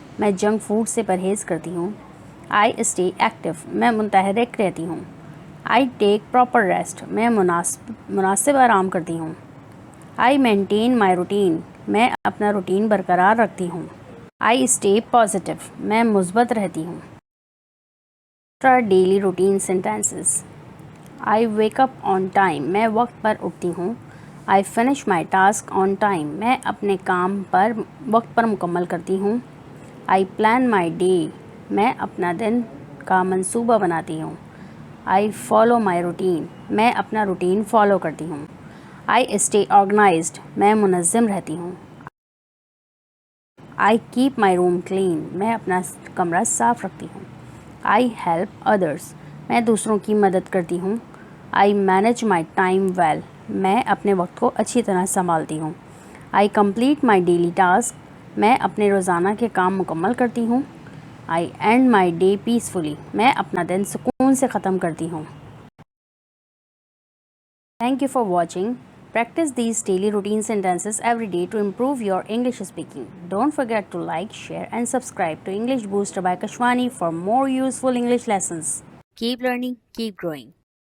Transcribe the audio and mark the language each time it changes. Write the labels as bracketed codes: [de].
[ur] میں junk food سے پرہیز کرتی ہوں. [en] I stay active. [ur] میں متحرک رہتی ہوں. [en] I take proper rest. [ur] میں مناسب آرام کرتی ہوں. [en] I maintain my routine. [ur] میں اپنا روٹین برقرار رکھتی ہوں. [en] I stay positive. [ur] میں مثبت رہتی ہوں. [en] Daily routine sentences. I wake up on time. [ur] میں وقت پر اٹھتی ہوں. [en] I finish my task on time. [ur] میں اپنے کام پر وقت پر مکمل کرتی ہوں. [en] I plan my day. [ur] میں اپنا دن کا منصوبہ بناتی ہوں. [en] I follow my routine. [ur] میں اپنا روٹین فالو کرتی ہوں. [en] I stay organized. [ur] میں منظم رہتی ہوں. [en] I keep my room clean. [ur] میں اپنا کمرہ صاف رکھتی ہوں. [en] I help others. [ur] میں دوسروں کی مدد کرتی ہوں. [en] I manage my time well. [ur] میں اپنے وقت کو اچھی طرح سنبھالتی ہوں. [en] I complete my daily task. [ur] میں اپنے روزانہ کے کام مکمل کرتی ہوں. [en] I end my day peacefully. [ur] میں اپنا دن سکون سے ختم کرتی ہوں. [en] Thank you for watching. Practice these daily routine sentences every day to improve your English speaking. Don't forget to like, share and subscribe to English Booster by Kashwani for more useful English lessons. Keep learning, keep growing.